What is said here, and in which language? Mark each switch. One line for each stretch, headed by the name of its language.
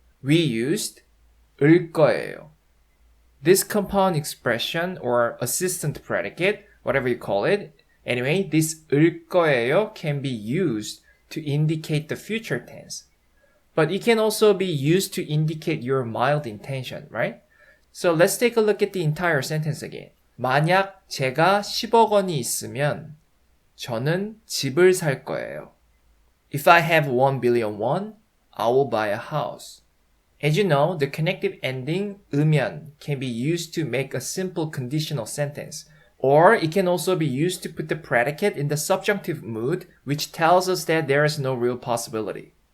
English: We used
Korean: 을 거예요.
English: This compound expression or assistant predicate, whatever you call it, anyway, this 을 거예요 can be used to indicate the future tense. But it can also be used to indicate your mild intention, right? So let's take a look at the entire sentence again.
Korean: 만약 제가 10억 원이 있으면 저는 집을 살 거예요.
English: If I have 1 billion won, I will buy a house. As you know, the connective ending 으면 can be used to make a simple conditional sentence, or it can also be used to put the predicate in the subjunctive mood, which tells us that there is no real possibility.